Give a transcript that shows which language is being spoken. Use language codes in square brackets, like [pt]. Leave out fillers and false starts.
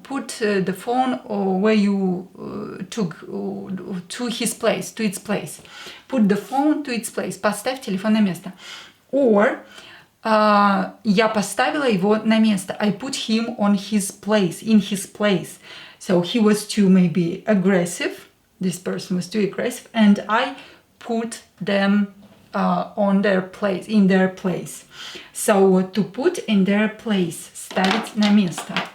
[en] Put the phone where you took to his place, to its place. Put the phone to its place. [ru] Поставь телефон на место. [en] Or [ru] я поставила его на место. [en] I put him on his place, in his place. So he was too maybe aggressive. This person was too aggressive, and I put them on their place, in their place. So to put in their place, [ru] ставить на место.